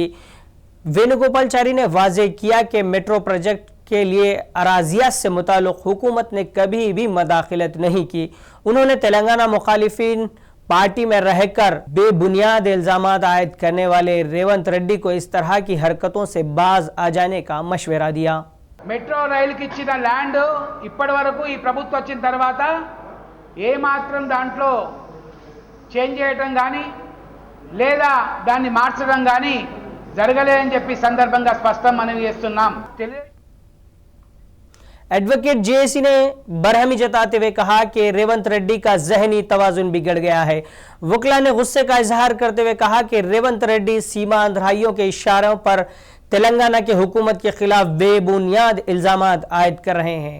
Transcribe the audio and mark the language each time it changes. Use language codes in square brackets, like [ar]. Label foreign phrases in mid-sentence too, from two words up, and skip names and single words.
[ur] وینو گوپالچاری نے واضح کیا کہ [en] Metro Project [ur] کے لیے اراضیات سے متعلق حکومت نے کبھی بھی مداخلت نہیں کی۔ انہوں نے تلنگانہ مخالفین پارٹی میں رہ کر بے بنیاد الزامات عائد کرنے والے ریونت ریڈی کو اس طرح کی حرکتوں سے باز آ جانے کا مشورہ دیا۔ [te] మెట్రో రైలుకి ఇచ్చిన ల్యాండ్ ఇప్పటి వరకు ఈ ప్రభుత్వం వచ్చిన తర్వాత ఏ మాత్రం దాంట్లో చేంజ్ చేయడం కానీ లేదా దాన్ని మార్చడం కానీ జరగలేదని చెప్పి సందర్భంగా స్పష్టం మనవి చేస్తున్నాం। [ur] ایڈوکیٹ JAC نے برہمی جتاتے ہوئے کہا کہ ریونت ریڈی کا ذہنی توازن بگڑ گیا ہے۔ وکلا نے غصے کا اظہار کرتے ہوئے کہا کہ ریونت ریڈی سیما اندرائیوں کے اشاروں پر تلنگانہ کی حکومت کے خلاف بے بنیاد الزامات عائد کر رہے ہیں۔